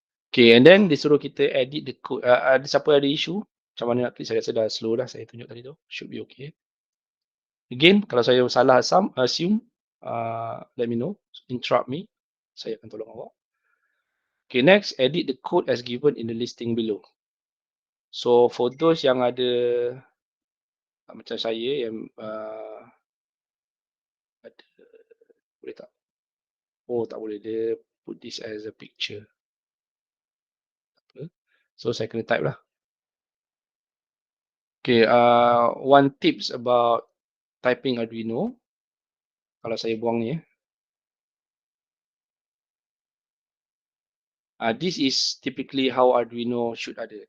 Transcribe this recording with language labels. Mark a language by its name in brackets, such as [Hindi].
[Malay] Okay, and then disuruh kita [English] edit the code. [Malay] Ada siapa ada isu? Macam mana nak klik? Saya rasa dah slow dah saya tunjuk tadi tu. [English] Should be okay. [Malay] Again, kalau saya salah assume, [English] let me know. Interrupt me. [Malay] Saya akan tolong awak. [English] Okay, next, edit the code as given in the listing below. [Malay] So, [English] for those [Malay] yang ada macam saya yang ada, boleh tak? Oh, tak boleh. Dia [English] put this as a picture. [Malay] So, saya kena type lah. [English] Okay, one tips about typing Arduino. [Malay] Kalau saya buang ni [English] this is typically how Arduino should ada.